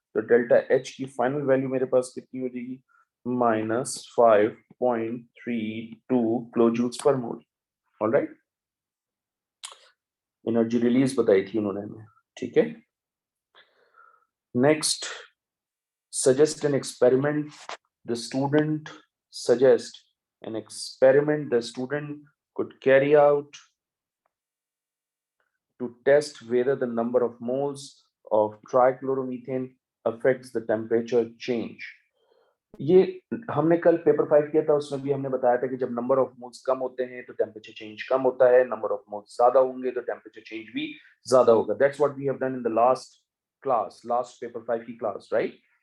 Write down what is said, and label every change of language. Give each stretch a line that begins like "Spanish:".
Hindi: तो delta H की final value मेरे पास कितनी हो जाएगी? -5.32 किलो जूल्स पर मोल। ऑलराइट, एनर्जी रिलीज बताई थी उन्होंने हमें। ठीक है,
English: Next, suggest an experiment. The student suggest an experiment the student could carry out to test whether the number of moles of trichloromethane affects the temperature change.
Hindi: ये हमने कल paper 5 किया था, उसमें भी हमने बताया था कि जब नंबर ऑफ मोल्स कम होते हैं तो टेम्परेचर चेंज कम होता है, नंबर ऑफ मोल्स ज्यादा होंगे तो टेम्परेचर चेंज भी ज्यादा होगा।
English: That's what we have done in the last class, last paper 5 की class, right?